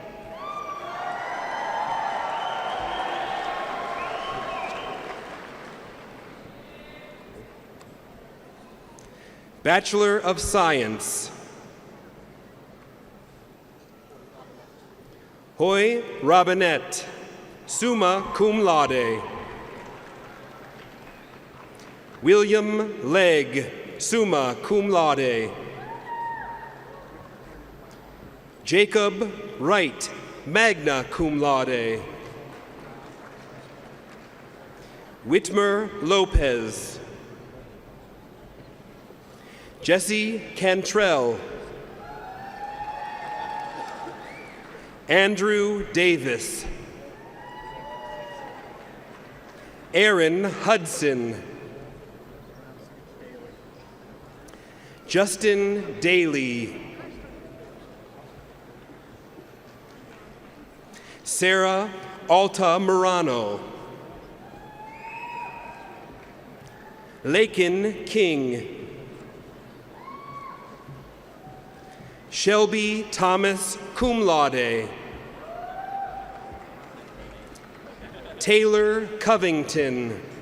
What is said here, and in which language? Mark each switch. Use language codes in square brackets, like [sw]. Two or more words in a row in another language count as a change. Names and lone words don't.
[en] Bachelor of Science. Hoy Robinette, [la] summa cum laude. [en] William Legg, [la] summa cum laude. [en] Jacob Wright, [la] magna cum laude. [en] Whitmer Lopez. Jesse Cantrell. Andrew Davis. Aaron Hudson. Justin Daly. Sarah Alta Morano. Lakin King. Shelby Thomas [la] cum laude. [en] Taylor Covington.